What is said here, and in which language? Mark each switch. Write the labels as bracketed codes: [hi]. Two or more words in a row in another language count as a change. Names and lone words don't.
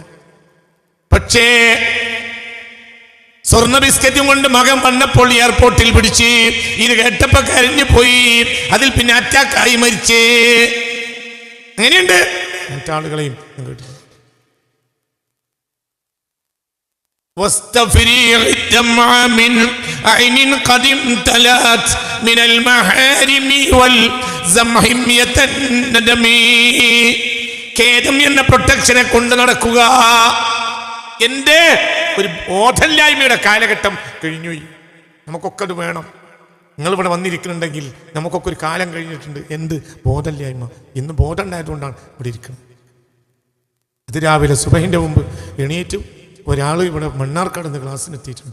[ml] പക്ഷേ സ്വർണ്ണ ബിസ്ക്കറ്റും കൊണ്ട് മകൻ വന്നപ്പോൾ എയർപോർട്ടിൽ പിടിച്ച് ഇത് കേട്ടപ്പോ കരഞ്ഞു പോയി. അതിൽ പിന്നെ അറ്റാക്കായി മരിച്ചേ. അങ്ങനെയുണ്ട്. മറ്റാളുകളെയും കേട്ടില്ല. [ar] واستفريغ الدمع من عين قد امتلأت من المحارم والزمهمية الندم. [ml] ഖേദം എന്ന പ്രൊട്ടക്ഷനെ കൊണ്ട് നടക്കുക. എൻ്റെ ഒരു ബോധമില്ലായ്മയുടെ കാലഘട്ടം കഴിഞ്ഞു. നമുക്കൊക്കെ അത് വേണം. നിങ്ങളിവിടെ വന്നിരിക്കുന്നുണ്ടെങ്കിൽ നമുക്കൊക്കെ ഒരു കാലം കഴിഞ്ഞിട്ടുണ്ട്. എന്ത് ബോധമില്ലായ്മ? ഇന്ന് ബോധം ഉണ്ടായതുകൊണ്ടാണ് ഇവിടെ ഇരിക്കുന്നത്. ഇത് രാവിലെ സുബഹിൻ്റെ മുമ്പ് എണീറ്റ് ഒരാൾ ഇവിടെ മണ്ണാർക്കാട് നിന്ന് ക്ലാസ്സിന് എത്തിയിട്ടുണ്ട്.